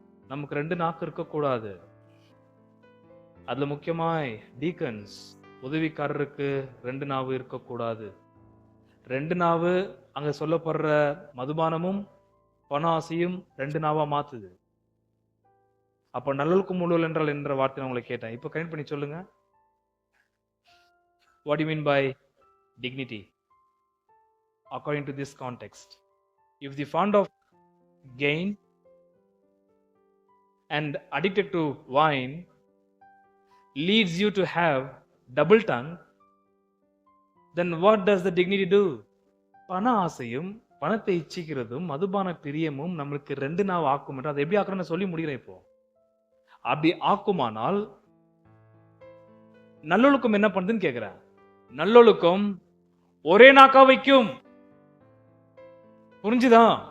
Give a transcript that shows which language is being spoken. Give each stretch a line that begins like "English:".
Tamil: நமக்கு 2 நாக்கு இருக்கக்கூடாது. அதுல முக்கியமாய் டீக்கன்ஸ், உதவிக்காரருக்கு 2 நாவு இருக்கக்கூடாது. 2 நாவு அங்க சொல்லப்படுற மதுபானமும் பண ஆசையும் 2 நாவா மாத்துது. அப்ப நல்லொழுக்கம் உள்ளவர்கள் என்றால் என்ற வார்த்தை நான் உங்களை கேட்டேன். இப்ப கனெக்ட் பண்ணி சொல்லுங்க.
English: What do you mean by dignity? According to this context, if the fond of gain and addicted to wine leads you to have double tongue, then what does the dignity do?
Tamil: பண ஆசையும் பணத்தை இச்சிக்கிறதும் மதுபான பிரியமும் நம்மளுக்கு 2 நாவ் ஆக்கும் என்று அதை எப்படி ஆக்குறேன்னு சொல்லி முடிகிறேன். இப்போ அப்படி ஆக்குமானால் நல்லொழுக்கம் என்ன பண்ணுதுன்னு கேக்குறேன். நல்லொழுக்கம் ஒரே நாக்கா வைக்கும். புரிஞ்சுதா?